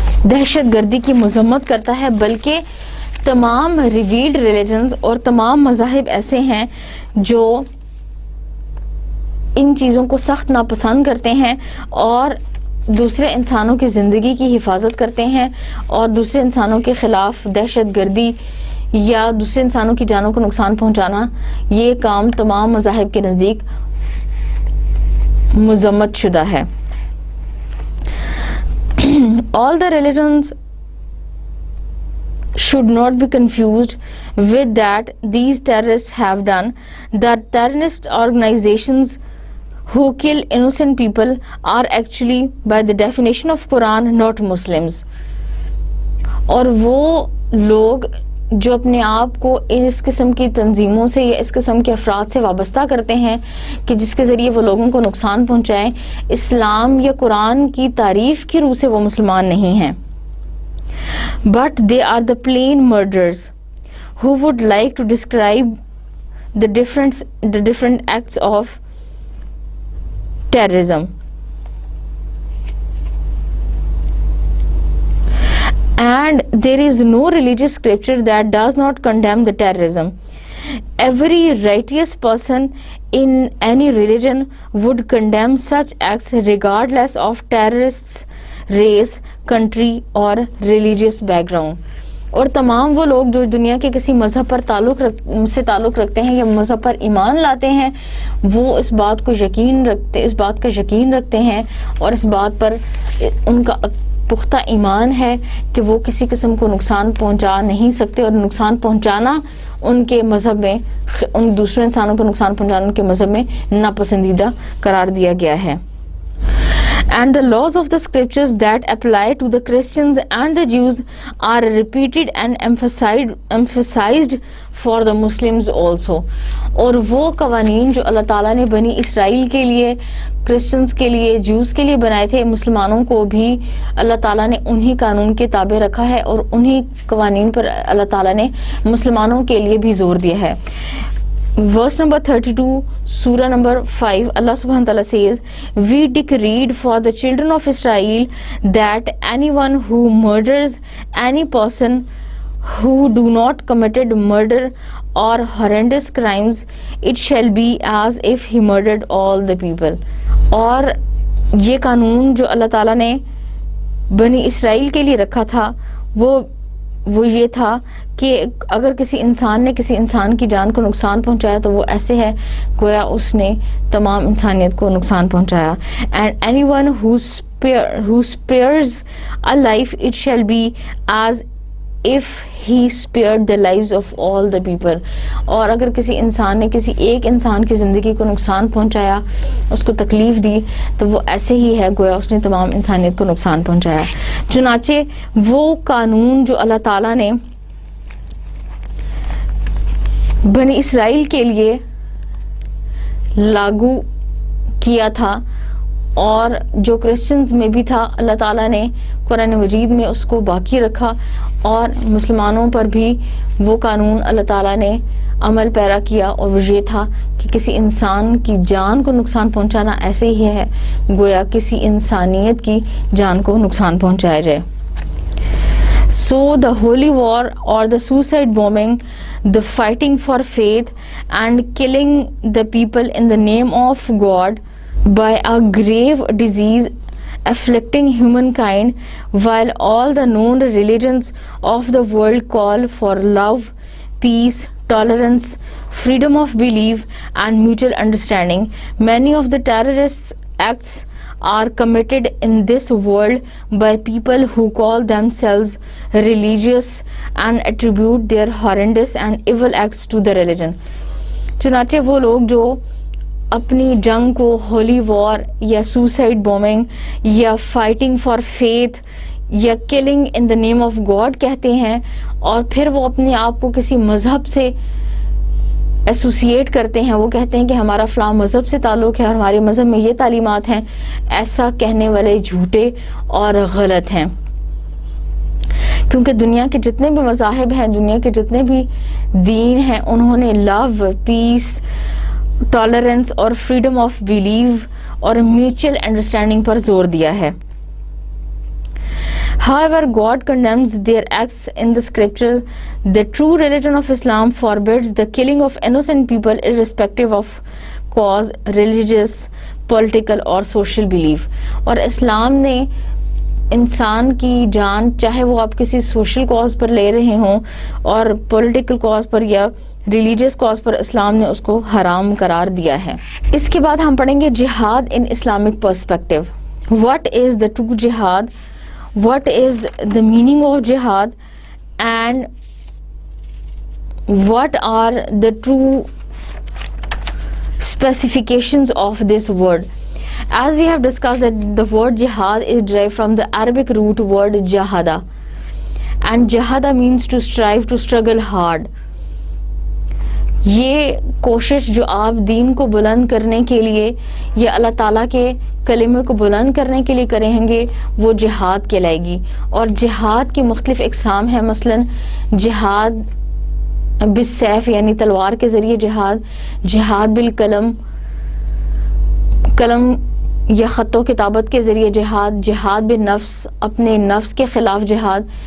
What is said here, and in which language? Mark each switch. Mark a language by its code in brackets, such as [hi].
[ur] دہشت گردی کی مذمت کرتا ہے، بلکہ تمام [en] revealed religions [ur] اور تمام مذاہب ایسے ہیں جو ان چیزوں کو سخت ناپسند کرتے ہیں اور دوسرے انسانوں کی زندگی کی حفاظت کرتے ہیں، اور دوسرے انسانوں کے خلاف دہشت گردی یا دوسرے انسانوں کی جانوں کو نقصان پہنچانا، یہ کام تمام مذاہب کے نزدیک مذمت شدہ ہے. [en] All the religions should not be confused with that these terrorists have done. The terrorist organizations who kill innocent people are actually by the definition of Quran not Muslims. [ur] اور وہ لوگ جو اپنے آپ کو اس قسم کی تنظیموں سے یا اس قسم کے افراد سے وابستہ کرتے ہیں کہ جس کے ذریعے وہ لوگوں کو نقصان پہنچائیں، اسلام یا قرآن کی تعریف کی روح سے وہ مسلمان نہیں ہیں. [en] But they are the plain murderers who would like to describe the different acts of terrorism. And there is no religious scripture that does not condemn the terrorism. Every righteous person in any religion would condemn such acts regardless of terrorists' race, country or religious background. [ur] اور تمام وہ لوگ جو دنیا کے کسی مذہب پر تعلق رکھتے ہیں یا مذہب پر ایمان لاتے ہیں، وہ اس بات کا یقین رکھتے ہیں اور اس بات پر ان کا پختہ ایمان ہے کہ وہ کسی قسم کو نقصان پہنچا نہیں سکتے، اور نقصان پہنچانا ان کے مذہب میں، ان دوسرے انسانوں کو نقصان پہنچانا ان کے مذہب میں ناپسندیدہ قرار دیا گیا ہے. [en] And the laws of the scriptures that apply to the Christians and the Jews are repeated and emphasized for the Muslims also. [ur] اور وہ قوانین جو اللہ تعالیٰ نے بنی اسرائیل کے لیے، کرسچنز کے لیے، جوز کے لیے بنائے تھے، مسلمانوں کو بھی اللہ تعالیٰ نے انہی قانون کے تابع رکھا ہے، اور انہی قوانین پر اللہ تعالیٰ نے مسلمانوں کے لیے بھی زور دیا ہے. [en] Verse number 32, Surah number 5, Allah [ar] subhanahu wa ta'ala [en] says, "We decreed for the children of Israel that anyone who murders any person who do not committed murder or horrendous crimes, it shall be as if he murdered all the people." [ur] اور یہ قانون جو اللہ تعالیٰ نے بنی اسرائیل کے لیے رکھا تھا وہ یہ تھا کہ اگر کسی انسان نے کسی انسان کی جان کو نقصان پہنچایا تو وہ ایسے ہے گویا اس نے تمام انسانیت کو نقصان پہنچایا. [en] And anyone who spares a life, it shall be as if he spared the lives of all the people. [ur] اور اگر کسی انسان نے کسی ایک انسان کی زندگی کو نقصان پہنچایا, اس کو تکلیف دی, تو وہ ایسے ہی ہے گویا اس نے تمام انسانیت کو نقصان پہنچایا. چنانچہ وہ قانون جو اللہ تعالیٰ نے بنی اسرائیل کے لیے لاگو کیا تھا اور جو کرسچنز میں بھی تھا, اللہ تعالیٰ نے قرآن مجید میں اس کو باقی رکھا, اور مسلمانوں پر بھی وہ قانون اللہ تعالیٰ نے عمل پیرا کیا, اور وہ یہ تھا کہ کسی انسان کی جان کو نقصان پہنچانا ایسے ہی ہے گویا کسی انسانیت کی جان کو نقصان پہنچایا جائے. [en] So the holy war or the suicide bombing, the fighting for faith and killing the people in the name of God by a grave disease afflicting humankind, while all the known religions of the world call for love, peace, tolerance, freedom of belief and mutual understanding. Many of the terrorist acts are committed in this world by people who call themselves religious and attribute their horrendous and evil acts to the religion. [ur] چنانچہ وہ لوگ جو اپنی جنگ کو [en] holy war [ur] یا [en] suicide bombing [ur] یا [en] fighting for faith [ur] یا [en] killing in the name of God [ur] کہتے ہیں, اور پھر وہ اپنے آپ کو کسی مذہب سے ایسوسیٹ کرتے ہیں, وہ کہتے ہیں کہ ہمارا فلاں مذہب سے تعلق ہے اور ہمارے مذہب میں یہ تعلیمات ہیں, ایسا کہنے والے جھوٹے اور غلط ہیں. کیونکہ دنیا کے جتنے بھی مذاہب ہیں, دنیا کے جتنے بھی دین ہیں, انہوں نے لو, پیس, ٹالرنس اور [en] freedom of belief [ur] اور [en] mutual understanding [ur] پر زور دیا ہے. [en] However, God condemns their acts in the scripture. The true religion of Islam forbids the killing of innocent people irrespective of cause, religious, political or social belief. [ur] اور اسلام نے انسان کی جان, چاہے وہ آپ کسی [en] social cause [ur] پر لے رہے ہوں اور [en] political cause [ur] پر یا [en] religious cause [ur] پر, اسلام نے اس کو حرام قرار دیا ہے. اس کے بعد ہم پڑھیں گے جہاد [en] In Islamic perspective. What is the true jihad? What is the meaning of jihad? And what are the true specifications of this word? As we have discussed that the word jihad is derived from the Arabic root word jahada, and jahada means to strive, to struggle hard. [ur] یہ کوشش جو آپ دین کو بلند کرنے کے لیے یا اللہ تعالیٰ کے کلمے کو بلند کرنے کے لیے کریں گے, وہ جہاد کہلائے گی. اور جہاد کی مختلف اقسام ہیں, مثلا جہاد بالسیف یعنی تلوار کے ذریعے جہاد, جہاد بالقلم, قلم یا خط و کتابت کے ذریعے جہاد, جہاد بالنفس, اپنے نفس کے خلاف جہاد.